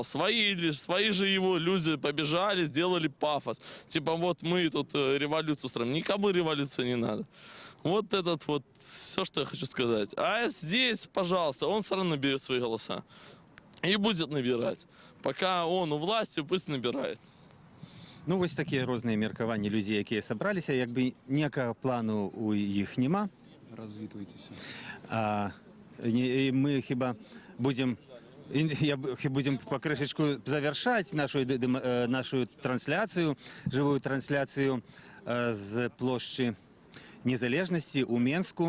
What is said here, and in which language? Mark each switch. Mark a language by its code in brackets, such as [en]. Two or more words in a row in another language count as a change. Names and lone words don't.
[ru] Свои же его люди побежали, сделали пафос. Типа вот мы тут революцию строим. Никому революции не надо. Вот этот вот, все, что я хочу сказать. А здесь, пожалуйста, он все равно наберет свои голоса. И будет набирать. Пока он у власти, пусть набирает. [be] Ну, вось такія розныя меркаванні людзей, якія сабраліся, як бы ніякага плану у іх няма. Развітуйтеся. І мы хіба будзем будем покрышечку завершаць нашу трансляцыю, жывую трансляцыю з плошчы Незалежнасці ў Менску.